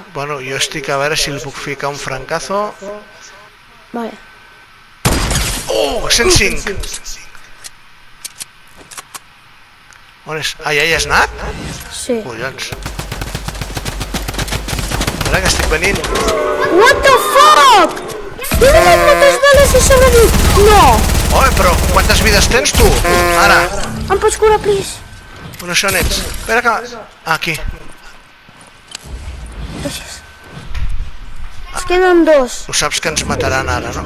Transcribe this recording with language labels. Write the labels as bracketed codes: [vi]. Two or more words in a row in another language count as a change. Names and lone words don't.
[ca] Bueno, jo estic a veure si li puc ficar un francazo. Vale. Oh, 105! On és? Ah, ja hi has anat? Sí. Collons. Espera, que estic venint. [en] What the fuck? [ca] He donat moltes bales i sobreviut. No. Home, però quantes vides tens, tu? Ara. Em pots curar, please? On això n'ets? Espera que... Ah, aquí. Gràcies. Es queden 2. Ho saps que ens mataran ara, no?